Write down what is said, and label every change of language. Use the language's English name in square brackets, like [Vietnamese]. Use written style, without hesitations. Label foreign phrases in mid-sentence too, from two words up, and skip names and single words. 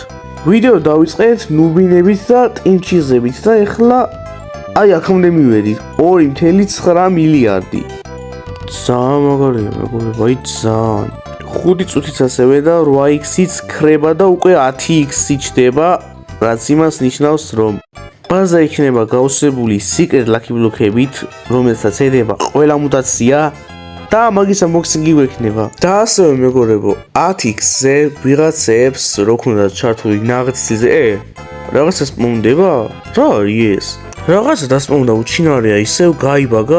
[Georgian] ვიდეო დავიწყეთ ნუბინებით და ტიმჩიზებით და ეხლა აი აქამდე მივედით 2.9 მილიარდი. ძალიან მაგარია მეგობრებო, აი ძალიან. 5 წუთიც ასევე და 8x-იც ქრება და უკვე 10x-ი ჩდება, რაც იმას ნიშნავს, რომ ბაზა იქნება გავსებული [English] secret lucky block- [Georgian] ებით, რომელსაც ედება ყველა მუტაცია. და მაგის unboxing-ი გვექნება. და ასევე მეგობრებო, 10x-ზე ვიღაცებს რო ქონდათ ჩართული ნაღდისზე, რაღაცა სპაუნდება? რა არის ეს? რაღაცა დასპაუნდა უჩინარია, ისევ გაიბაგა?